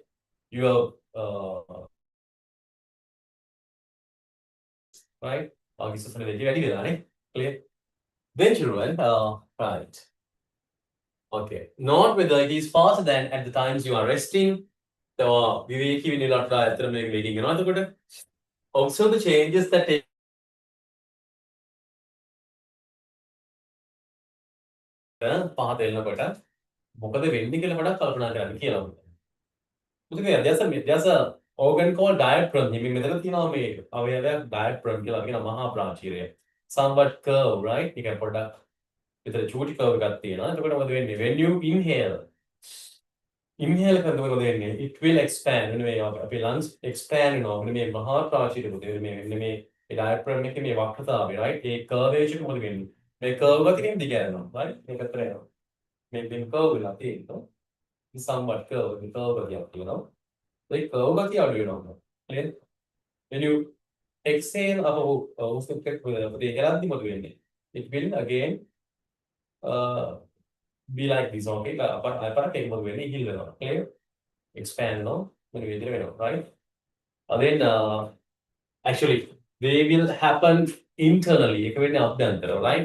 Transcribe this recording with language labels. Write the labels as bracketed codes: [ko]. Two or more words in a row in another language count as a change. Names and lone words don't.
[en] You are right? Clear? Then children, right. Okay. Note whether it is faster than at the times you are resting. So observe the changes that take [si] පහත එන්නකොට මොකද වෙන්නේ කියලා පොඩ්ඩක් කල්පනා කරන්න කියලා. [en] there's a organ called diaphragm. [si] මේ මෙතන තියෙනවා මේ අවයවයක් diaphragm කියලා කියන මහා ප්‍රාචීරය. [en] Somewhat curve, right? You can [si] පොඩ්ඩක් විතර චූටි curve එකක් තියෙනවා. එතකොට මොකද වෙන්නේ? [en] When you inhale [si] කරනකොට මොකද වෙන්නේ? [en] It will expand. [si] මේ අපේ [en] lungs expand [si] වෙනවා. මේ මහා ප්‍රාචීරය මොකද මේ diaphragm එකේ මේ වක්‍රතාවය, right? ඒ curvature එක මොකද වෙන්නේ? මේ curve එක තියෙන දිග යනවා, right? මේක අතර යනවා. මේ curve වෙලා තියෙනවා. [en] Somewhat curve [si] එකක් තියෙනවා. ඒ curve එක අඩු වෙනවා. [en] Clear? When you exhale it will again be like this, okay? Clear? Expand, no? Right? And then actually they will happen internally, right?